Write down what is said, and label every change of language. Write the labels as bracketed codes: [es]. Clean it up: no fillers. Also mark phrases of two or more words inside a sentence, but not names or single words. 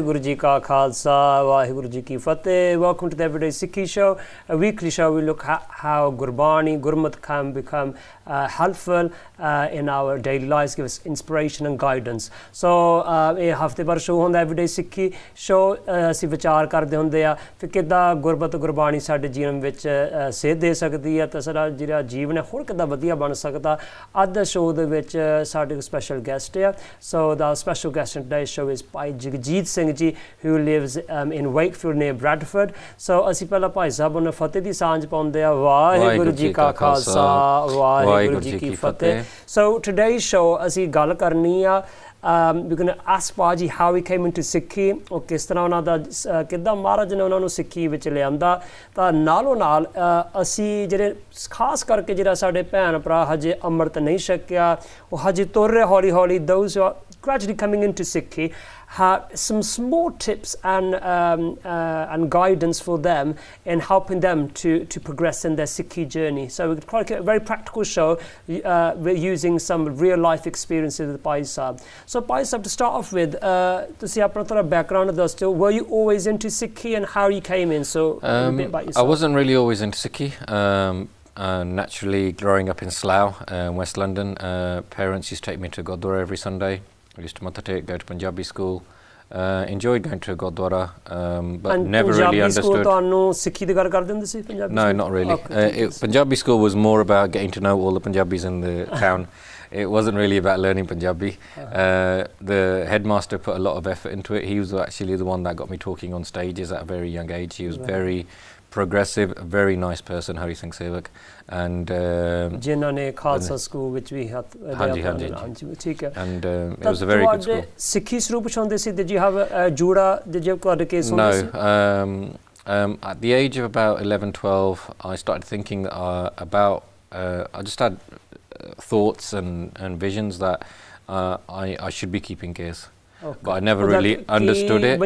[pa] ਜੀ ਕਾ ਖਾਲਸਾ, ਵਾਹਿਗੁਰੂ ਜੀ ਕੀ fateh. [en] Welcome to the Everyday Sikhi Show, a weekly show. We look at how Gurbani, Gurmat can become helpful in our daily lives, give us inspiration and guidance. So, [pa] ਇਹ ਹਫਤੇ ਭਰ ਸ਼ੋ ਹੁੰਦਾ Everyday Sikhi Show. ਅਸੀਂ ਵਿਚਾਰ ਕਰਦੇ ਹੁੰਦੇ ਆ ਕਿ ਕਿੱਦਾਂ ਗੁਰਬਤ ਗੁਰਬਾਣੀ ਸਾਡੇ ਜੀਵਨ ਵਿੱਚ ਸੇਧ ਦੇ ਸਕਦੀ ਹੈ ਤਾਂ ਸਾਡਾ ਜਿਹੜਾ ਜੀਵਨ ਹੈ ਹੋਰ ਕਿੱਦਾਂ ਵਧੀਆ ਬਣ ਸਕਦਾ। ਅੱਜ ਦੇ ਸ਼ੋਅ ਦੇ ਵਿੱਚ ਸਾਡੇ ਕੋਲ ਸਪੈਸ਼ਲ ਗੈਸਟ ਹੈ। [en] So the special guest in today's show is Bhai Jagjit Singh ji, who lives in Wakefield near Bradford. [pa] So ਅਸੀਂ ਪਹਿਲਾਂ ਭਾਈ ਸਾਹਿਬ ਨੂੰ ਫਤਿਹ ਦੀ ਸਾਂਝ ਪਾਉਂਦੇ ਆ। ਵਾਹਿਗੁਰੂ ਜੀ ਕਾ ਖਾਲਸਾ, ਵਾਹਿਗੁਰੂ ਜੀ ਕੀ ਫਤਿਹ। [en] So today's show [pa] ਅਸੀਂ ਗੱਲ ਕਰਨੀ ਆ [en] we're going to ask Bhaji how he came into Sikhi, [pa] or ਕਿਸ ਤਰ੍ਹਾਂ ਉਹਨਾਂ ਦਾ ਕਿੱਦਾਂ ਮਹਾਰਾਜ ਨੇ ਉਹਨਾਂ ਨੂੰ ਸਿੱਖੀ ਵਿੱਚ ਲਿਆਂਦਾ। ਤਾਂ ਨਾਲੋਂ ਨਾਲ ਅਸੀਂ ਜਿਹੜੇ ਖਾਸ ਕਰਕੇ ਜਿਹੜਾ ਸਾਡੇ ਭੈਣ ਭਰਾ ਹਜੇ ਅੰਮ੍ਰਿਤ ਨਹੀਂ ਛਕਿਆ, ਉਹ ਹਜੇ ਤੁਰ ਰਹੇ ਹੌਲੀ ਹੌਲੀ, [en] those who are gradually coming into Sikhi, have some small tips and guidance for them in helping them to progress in their Sikhi journey. So we're quite a very practical show. We're using some real life experiences with Bhai Sahib. So Bhai Sahib, to start off with, [pa] ਤੁਸੀਂ ਆਪਣਾ ਥੋੜਾ background ਦੱਸ ਦਿਓ. [en] Were you always into Sikhi and how you came in? So a bit about yourself. I wasn't really always into Sikhi. Naturally, growing up in Slough, West London, parents used to take me to Gurdwara every Sunday. I used to Mathatek, go to Punjabi school. Enjoyed going to Gurdwara, but and never Punjabi really understood. [pa] ਸਿੱਖੀ ਦੀ ਗੱਲ ਕਰਦੇ ਹੁੰਦੇ ਸੀ Punjabi? [en] No, not really. Okay, Punjabi school was more about getting to know all the Punjabis in the town. It wasn't really about learning Punjabi. The headmaster put a lot of effort into it. He was actually the one that got me talking on stages at a very young age. He was very progressive, a very nice person, Hari Singh Sevak, and [pa] ਜਿਨ੍ਹਾਂ ਨੇ ਖਾਲਸਾ [en] school which we had [pa] ਠੀਕ ਹੈ, [en] and it was a very good school. [pa] ਸਿੱਖੀ ਸਰੂਪ ਚਾਹੁੰਦੇ ਸੀ, [en] did you have a jura, did you have a case? No, at the age of about 11, 12, I started thinking about I just had thoughts and visions that I should be keeping case. Okay. But I never really understood it.